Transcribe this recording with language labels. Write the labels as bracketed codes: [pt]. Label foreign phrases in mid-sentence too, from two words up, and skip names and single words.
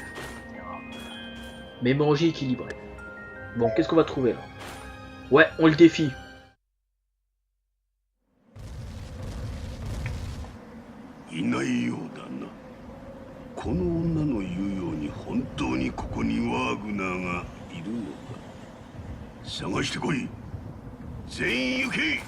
[fr] Mais manger équilibré. Bon, qu'est-ce qu'on va trouver là? Ouais, on le défie. [ja] いないようだな。この女の言うように本当にここにワーグナーがいるのか。探してこい。全員行け。